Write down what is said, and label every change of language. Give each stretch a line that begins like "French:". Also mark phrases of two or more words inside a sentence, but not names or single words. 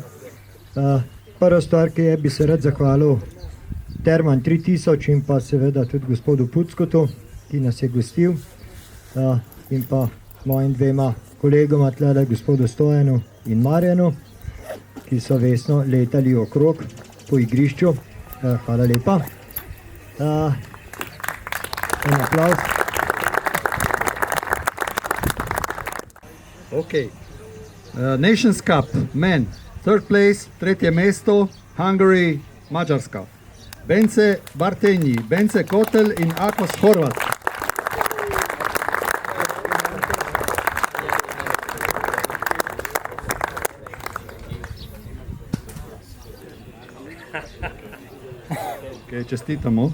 Slovenian: Prva stvar, ki je, bi se rad zahvalil Terman 3000 in pa seveda tudi gospodu Puckotu, ki nas je gostil, in pa mojim dvema kolegoma tlele, gospodu Stojanu in Marjanu, ki so vestno letali okrog po igrišču. Hvala lepa. En aplavz. Okay.
English: Nations Cup, men, third place,
Slovenian: tretje mesto, Hungary, Mađarska. Bence Bartenji, Bence Kotel in Akos Horvat. Okay, čestitamo.